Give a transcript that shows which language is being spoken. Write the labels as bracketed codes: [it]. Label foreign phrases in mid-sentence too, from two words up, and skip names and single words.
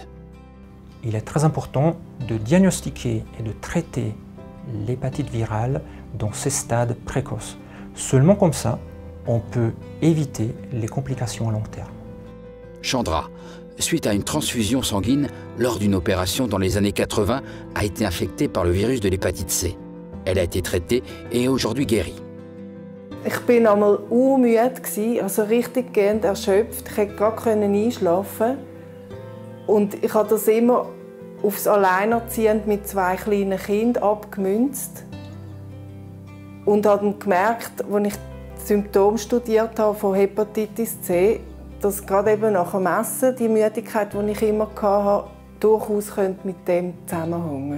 [fr] Il est très important de diagnostiquer et de traiter l'hépatite virale dans ses stades précoces. Seulement comme ça, on peut éviter les complications à long terme. Chandra, suite à une transfusion sanguine lors d'une opération dans les années 80, a été infectée par le virus de l'hépatite C. Elle a été traitée et est aujourd'hui guérie. [de] Ich bin einmal müde, also richtig gehend erschöpft. Ich konnte gar einschlafen. Und ich habe das immer aufs Alleinerziehend mit 2 kleinen Kindern abgemünzt. Und habe dann gemerkt, als ich die Symptome studiert habe von Hepatitis C, dass gerade eben nach dem Essen die Müdigkeit, die ich immer hatte, durchaus mit dem zusammenhängen.